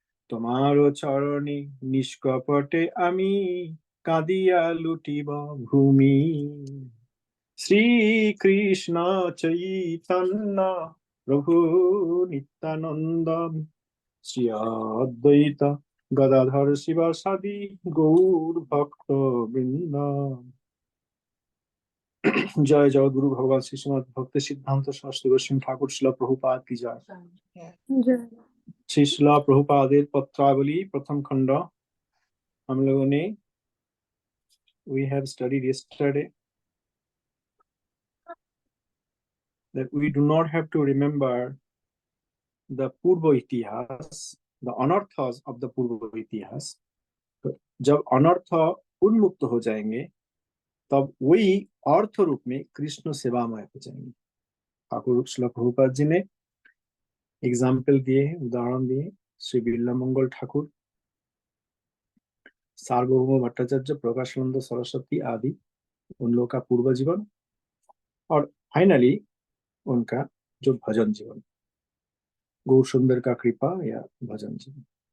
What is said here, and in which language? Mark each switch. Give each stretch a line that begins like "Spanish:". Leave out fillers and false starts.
Bangla: তোমার চরণে নিষ্কপটে আমি কাঁদিয়া লুটিব ভূমি। শ্রীকৃষ্ণ চৈতন্য প্রভু নিত্যানন্দ, শ্রী অদ্বৈত গদাধর শিবাসাদি গৌর ভক্ত বৃন্দ।
Hindi: जय जय गुरु भगवान श्री श्रीमद् भक्ति सिद्धांत शास्त्री गोस्वामी ठाकुर शिला प्रभुपाद की जय। श्री शिला प्रभुपादेर पत्रावली प्रथम खंड हम लोगों ने
English: we have studied yesterday that we do not have to remember the
Hindi: पूर्व इतिहास, the अनर्थs of the पूर्व इतिहास। तो जब अनर्थ उन्मुक्त हो जाएंगे तब वही अर्थ रूप में कृष्ण सेवामय हो जाएंगे। ठाकुर शिला प्रभुपाद जी ने एग्जाम्पल दिए, उदाहरण दिए। श्री बिरला मंगल ठाकुर, सार्वभौम भट्टाचार्य, प्रकाशानंद सरस्वती आदि, उन लोगों का पूर्व जीवन, और फाइनली उनका जो भजन जीवन, गौर सुंदर का कृपा या भजन जीवन।